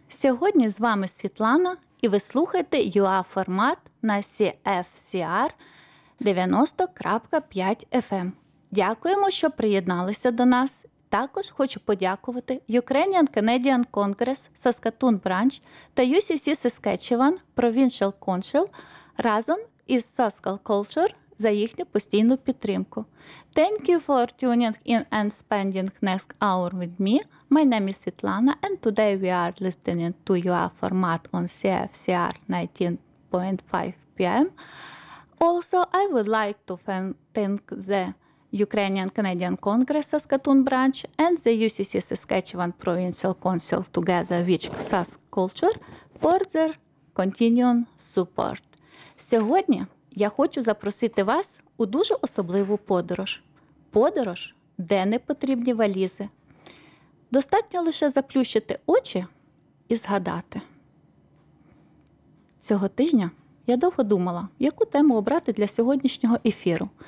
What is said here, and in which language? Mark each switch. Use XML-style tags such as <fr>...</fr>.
<uk>Сьогодні з вами Світлана, і ви слухаєте UA-формат на CFCR 90.5 FM. Дякуємо, що приєдналися до нас. Також хочу подякувати Ukrainian Canadian Congress Saskatoon Branch та UCC Saskatchewan Provincial Council разом із Saskal Culture за їхню постійну підтримку.</uk> <en>Thank you for tuning in and spending next hour with me. My name is Svetlana and today we are listening to UA format on CFCR 19.5 PM. Also, I would like to thank the Ukrainian Canadian Congress Saskatoon branch and the UCC Saskatchewan Provincial Council together with Sask Culture for their continuing support.</en> <uk>Сьогодні я хочу запросити вас у дуже особливу подорож. Подорож, де не потрібні валізи. Достатньо лише заплющити очі і згадати. Цього тижня я довго думала, яку тему обрати для сьогоднішнього ефіру.</uk>